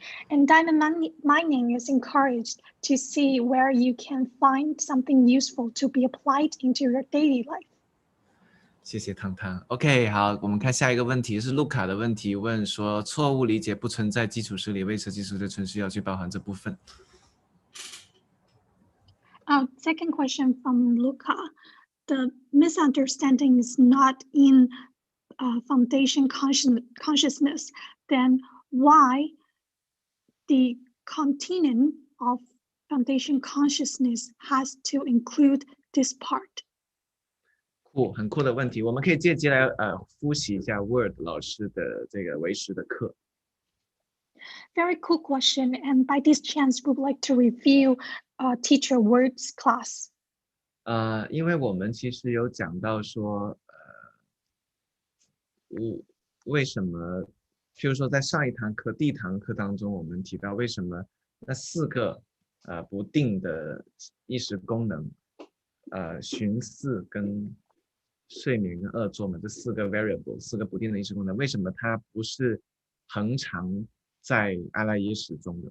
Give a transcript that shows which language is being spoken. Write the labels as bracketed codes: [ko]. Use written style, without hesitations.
[en] And diamond mining is encouraged to see where you can find something useful to be applied into your daily life. [zh] 谢谢汤汤。 OK， 好，我们看下一个问题是卢卡的问题，问说错误理解不存在基础式里，为何基础式纯需要去包含这部分 [en] ？Second question from Luca. The misunderstanding is not in foundation consciousness. Then why the continuum of foundation consciousness has to include this part? [zh] 很酷的问题，我们可以借机来复习一下 Word 老师的这个唯识的课。 [en] Very cool question, and by this chance, we would like to review teacher Word's class. [zh] 因为我们其实有讲到说，为什么，譬如说在上一堂课第一堂课当中，我们提到为什么那4个不定的意识功能，寻思跟睡眠跟恶作嘛，这4个 variable， 4个不定的意识功能，为什么它不是恒常在阿赖耶识中的？